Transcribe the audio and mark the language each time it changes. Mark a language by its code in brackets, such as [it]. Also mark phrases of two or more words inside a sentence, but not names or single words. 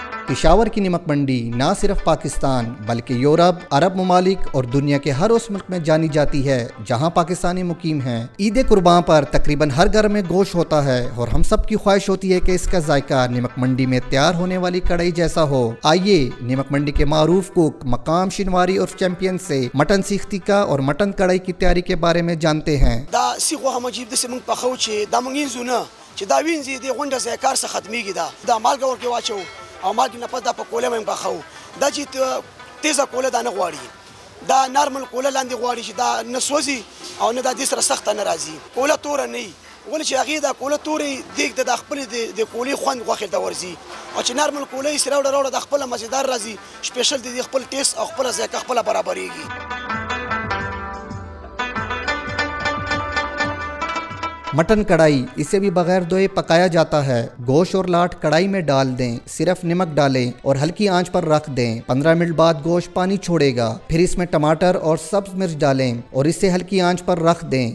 [ur] پشاور کی نمک منڈی نہ صرف پاکستان بلکہ یورپ، عرب ممالک اور دنیا کے ہر اس ملک میں جانی جاتی ہے جہاں پاکستانی مقیم ہیں. عید قربان پر تقریباً ہر گھر میں گوشت ہوتا ہے اور ہم سب کی خواہش ہوتی ہے کہ اس کا ذائقہ نمک منڈی میں تیار ہونے والی کڑاہی جیسا ہو. آئیے نمک منڈی کے معروف کک مکام شنواری اور چیمپئن سے مٹن سیخ تکہ اور مٹن کڑاہی کی تیاری کے بارے میں جانتے ہیں. [ps] او مالګې نه پس دا په کوله باندې پخو دا چې تیزه کوله دا نه غواړي دا نارمل کوله لاندې غواړي چې دا نه سوځي او نه دا دې سره سخته نه راځي کوله توره نه وي ولې چې هغې دا کوله تورې دیګ د خپلې د کولې خوند غوښې ته ورځي او چې نارمل کوله یې سره راوړه د خپله مزېدار راځي سپیشل د خپل ټیسټ او خپله ذایقه خپله برابرېږي। [ur] مٹن کڑاہی، اسے بھی بغیر دھوئے پکایا جاتا ہے. گوشت اور لاٹ کڑاہی میں ڈال دیں، صرف نمک ڈالیں اور ہلکی آنچ پر رکھ دیں. 15 منٹ بعد گوشت پانی چھوڑے گا، پھر اس میں ٹماٹر اور سبز مرچ ڈالیں اور اسے ہلکی آنچ پر رکھ دیں.